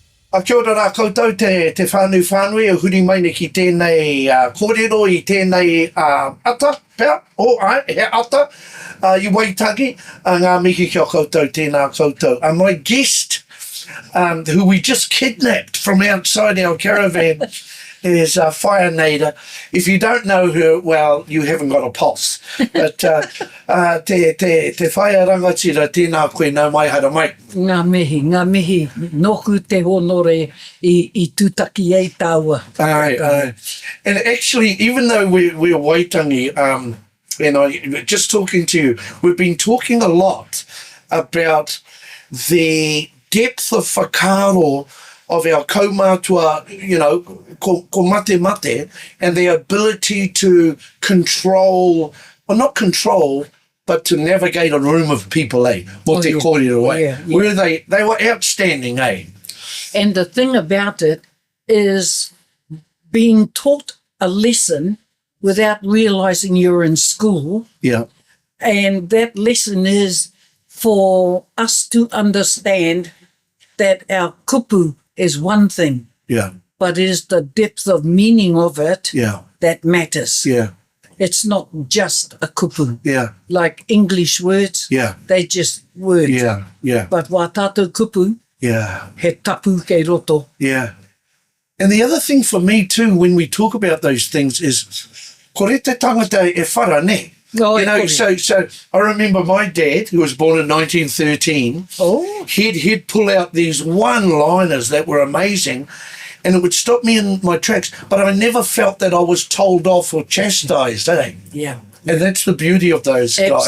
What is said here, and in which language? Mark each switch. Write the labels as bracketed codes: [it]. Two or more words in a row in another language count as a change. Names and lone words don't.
[mi] Kia ora rā koutou, te whānui e huri mai nei ki tēnei kōrero I tēnei ata, pēr, he ata, I Waitangi, ngā mihi kia koutou, tēnā koutou. [en] My guest, who we just kidnapped from outside our caravan, is Whaia Naida. If you don't know her, well, you haven't got a pulse. [mi] But te whaia rangatira tēnā koe nau mai hara mai. Ngā mihi, noku te honore I tūtaki e tāua. Aye. [en] And actually, even though we're Waitangi, and I just talking to you, we've been talking a lot about the depth of whakaaro of our kaumātua, [mi] ko mate, [en] and the ability to control, well, not control, but to navigate a room of people, [mi] Mo te kōrero, [en] Yeah. Where they were outstanding, And the thing about it is being taught a lesson without realising you're in school. Yeah. And that lesson is for us to understand that our kupu is one thing. Yeah. But it is the depth of meaning of it that matters. Yeah. It's not just a kupu. Yeah. Like English words, they just words. Yeah. [mi] But wā tātou kupu, he tapu kei roto. [en] Yeah. And the other thing for me too, when we talk about those things is, [mi] kore te tangata e whara ne. [en] So I remember my dad, who was born in 1913, he'd pull out these one-liners that were amazing, and it would stop me in my tracks, but I never felt that I was told off or chastised, Yeah. And that's the beauty of those guys.